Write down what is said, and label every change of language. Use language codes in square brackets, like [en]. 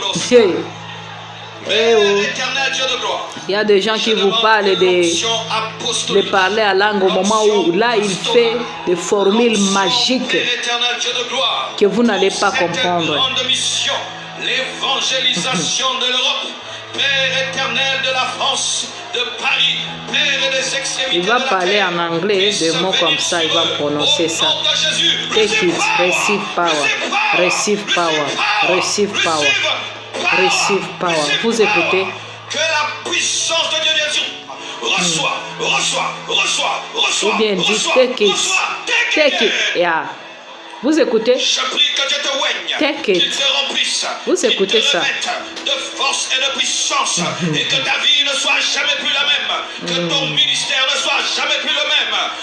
[fr] Il y a des gens qui vous parlent de parler à langue au moment où là il fait des formules magiques que vous n'allez pas comprendre. L'évangélisation de l'Europe, Père éternel de la France, de Paris, Père des extrémités. Il va parler en anglais des mots comme ça, il va prononcer ça. [en] Take it, receive power, receive power, receive power, receive power. [fr] Vous écoutez? Que la puissance de Dieu reçoit. Ou bien dit [en] take it, take it, yeah. [fr] Vous écoutez? Je prie que Dieu te oigne, [en] take it. [fr] qu'il te remplisse, vous écoutez ça? De force et de puissance, et que ta vie ne soit jamais plus la même, que ton ministère ne soit jamais plus le même.